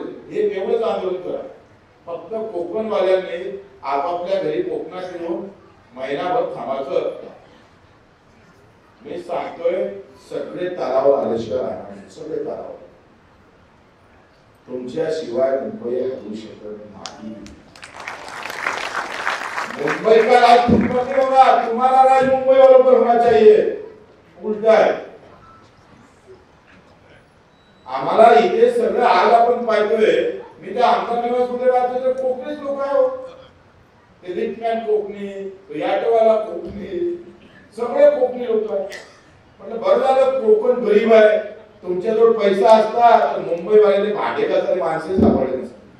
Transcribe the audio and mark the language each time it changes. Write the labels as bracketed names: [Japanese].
[Marathi] हे एवढंच आंदोलन करा. फक्त कोकणवाल्यांनी आपापल्या घरी कोकणात येऊन महिनाभर थांबायचं. मी सांगतोय सगळे तारावर आल्याशिवाय राहणार नाही. सगळे तारावर. तुमच्या शिवाय मुंबई हलू शकत नाही. [Hindi] मुंबई का राज तुम पर नहीं होगा, तुम्हारा राज मुंबई वालों पर होना चाहिए. उलटा है. [Marathi] आम्हाला इथे सगळं आज आपण पाहतोय. मी त्या आमदार निवास मध्ये राहतो तर कोकणीच लोक आहे हो. ते रिटमॅन कोकणी, तो याटवाला कोकणी, सगळे कोकणी लोक आहे. म्हणजे बरं झालं कोकण गरीब आहे. तुमच्याजवळ पैसा असता तर मुंबई वाले भाडेकाचारी माणसे सापडले नसते.